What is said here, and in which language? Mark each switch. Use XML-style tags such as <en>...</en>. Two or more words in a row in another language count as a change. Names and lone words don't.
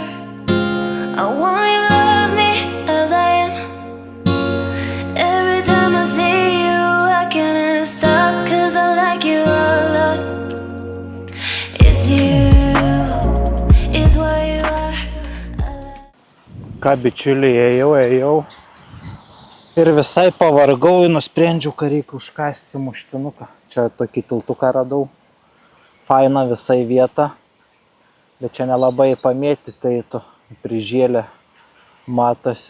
<en>I want you to love me as I am. Every time I see you, I can't stop, 'cause I like you a lot. It's you, it's what you are.</en> <lt>Ką, bičiuliai, ėjau. Ir visai pavargau ir nusprendžiau, kad reikia užkasti sumuštinuką. Čia tokį tiltuką radau. Faina visai vieta. Bet čia nelabai pamėtyti, tai prižėlė matosi.</lt>